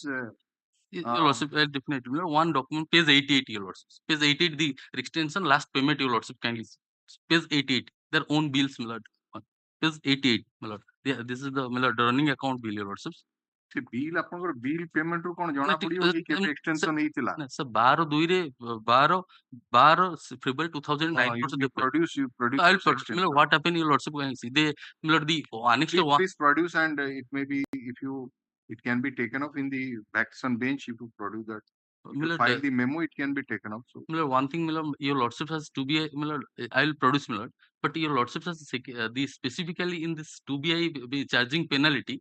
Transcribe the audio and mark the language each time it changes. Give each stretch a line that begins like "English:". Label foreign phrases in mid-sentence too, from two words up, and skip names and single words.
English: Your lordship, definitely. One document, page 88, your lordship. Page 88, the extension last payment, your lordship, kindly see. Page 88, their own bills, my lord. Page 88, my lord. This is the running account bill, your lordship.
Odia: ସେ bill ଆପଣଙ୍କର
English: bill payment
Odia: ରୁ କଣ ଜଣା ପଡିବ କି କେବେ extension ହେଇଥିଲା? sir 12/2 ରେ 12 February 2009
English: you produce I'll produce. What happened, your lordship, can see they the annexure one. Please produce, and it may be it can be taken up in the Baxon bench if you produce that. If you file the memo, it can be taken up. So one thing, your lordship has to be I'll produce, but your lordship has the specifically in this 2BI charging penalty.